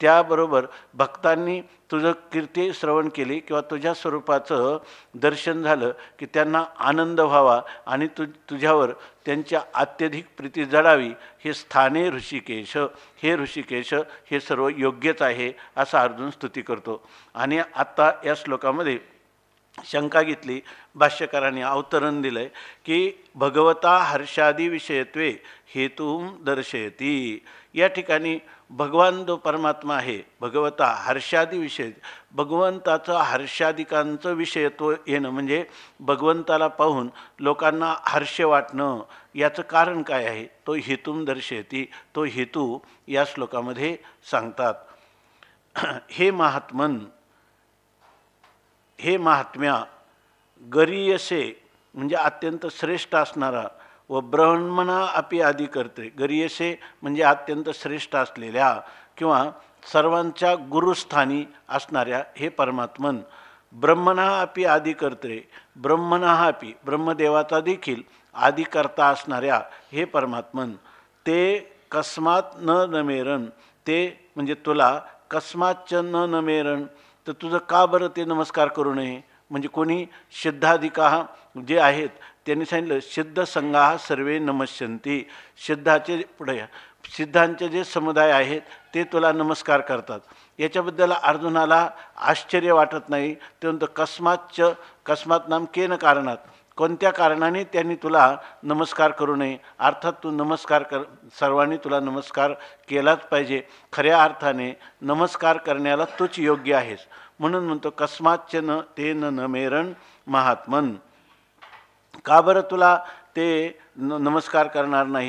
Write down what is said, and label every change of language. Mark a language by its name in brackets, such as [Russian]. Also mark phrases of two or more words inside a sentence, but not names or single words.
[Marathi] त्याबरोबर भक्तांनी तुझं कीर्ती श्रवण केली किंवा तुझ्या स्वरूपाचं दर्शन झालं की त्यांना आनंद व्हावा आणि तुझ्यावर त्यांच्या अत्यधिक प्रीती जडावी. [Sanskrit] हे स्थाने [Marathi] ऋषिकेश, हे ऋषिकेश, हे सर्व योग्यच आहे असा अर्जुन स्तुती करतो. आणि आत्ता या श्लोकामध्ये शंका घेतली, भाष्यकारांनी अवतरण दिलं आहे की [Sanskrit] भगवता हर्षादी विषयत्वे हेतूम दर्शयती. [Marathi] या ठिकाणी भगवान जो परमात्मा आहे, [Sanskrit] भगवता हर्षादी विषय, [Marathi] भगवंताचं हर्षादिकांचं विषयत्व येणं म्हणजे भगवंताला पाहून लोकांना हर्ष वाटणं, याचं कारण काय आहे तो [Sanskrit] हेतूम दर्शयती, [Marathi] तो हेतू या श्लोकामध्ये सांगतात. [Sanskrit] हे महात्मन, [Marathi] हे महात्म्या, गरीयसे म्हणजे अत्यंत श्रेष्ठ असणारा व [Sanskrit] ब्रह्मणा अपि आदी करते. [Marathi] गरीयसे म्हणजे अत्यंत श्रेष्ठ असलेल्या किंवा सर्वांच्या गुरुस्थानी असणाऱ्या हे परमात्मन. [Sanskrit] ब्रह्मणा अपि आदी करते, ब्रह्मणा अपि [Marathi] ब्रह्मदेवाचा देखील आदी करता असणाऱ्या हे परमात्मन. [Sanskrit] ते कस्मात न नमेरण, [Marathi] ते म्हणजे तुला [Sanskrit] कस्माच्च न नमेरण, [Marathi] तर तुझं का बरं ते नमस्कार करू नये. म्हणजे कोणी सिद्धाधिका जे आहेत त्यांनी सांगितलं [Sanskrit] सिद्ध संघा सर्वे नमस्यंती. [Marathi] सिद्धाचे पुढे सिद्धांचे जे समुदाय आहेत ते तुला नमस्कार करतात. याच्याबद्दल अर्जुनाला आश्चर्य वाटत नाही. ते म्हणतं [Sanskrit] कस्मात नाम केन कारणात, [Marathi] कोणत्या कारणाने त्यांनी तुला नमस्कार करू नये. अर्थात तू नमस्कार सर्वांनी तुला नमस्कार केलाच पाहिजे. खऱ्या अर्थाने नमस्कार करण्याला तूच योग्य आहेस. म्हणून म्हणतो [Sanskrit] कस्माच्च न ते नमेरण महात्मन. [Marathi] का बरं तुला ते नमस्कार करणार नाहीत.